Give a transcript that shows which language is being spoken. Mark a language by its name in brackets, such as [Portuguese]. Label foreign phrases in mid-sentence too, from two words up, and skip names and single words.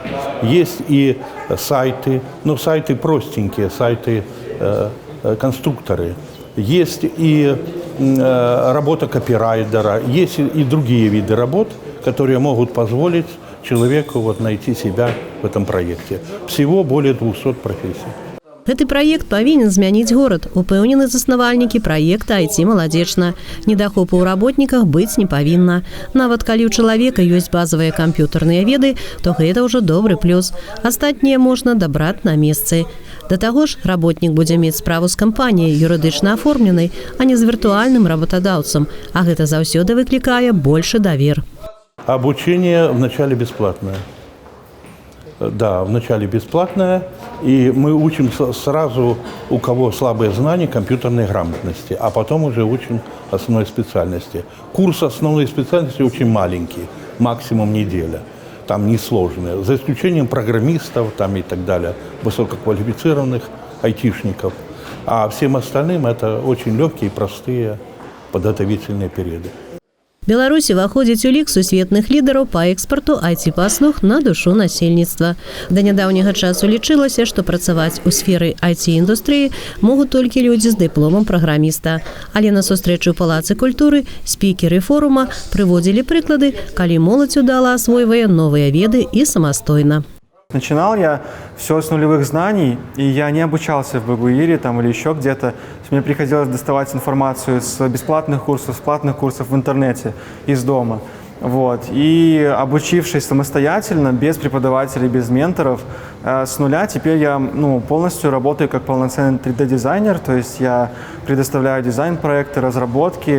[Russian] Есть и сайты, но сайты простенькие, сайты конструкторы. Есть и работа копирайтера, есть и другие виды работ, которые могут позволить человеку найти себя в этом проекте. Всего более 200 профессий. [Belarusian] Гэты праект павінен змяніць горад, упэўнены заснавальнікі праекта «IT-Молодежна». Недахопу ў работніках быць не павінна. Нават калі ў чалавека ёсць базавыя камп'ютарныя веды, то гэта ўжо добры плюс. Астатняе можна дабраць на месцы. Да таго ж, работнік будзе мець справу з кампаніяй юрыдычна аформленай, а не з віртуальным работодаўцам, а гэта заўсёды выклікае большы давер. [Russian] Обучение вначале бесплатное. Да, вначале бесплатное, и мы учим сразу, у кого слабые знания компьютерной грамотности, а потом уже учим основной специальности. Курс основной специальности очень маленький, максимум неделя. Там несложные, за исключением программистов там и так далее, высококвалифицированных айтишников. А всем остальным это очень легкие, простые подготовительные периоды. [Belarusian] Беларусь уваходзіць у лік сусветных лідараў па экспарту IT-паслуг на душу насельніцтва. Да нядаўняга часу лічылася, што працаваць у сферы IT-індустрыі могуць толькі людзі з дыпломам праграміста. Але на сустрэчу ў Палацы культуры спікеры форума прыводзілі прыклады, калі моладзь удала асвойвае новыя веды і самастойна. [Russian] Начинал я все с нулевых знаний, и я не обучался в БГУИРе там, или еще где-то. Мне приходилось доставать информацию с бесплатных курсов, с платных курсов в интернете, из дома. Вот. И обучившись самостоятельно, без преподавателей, без менторов, с нуля, теперь я полностью работаю как полноценный 3D-дизайнер, то есть я предоставляю дизайн-проекты, разработки.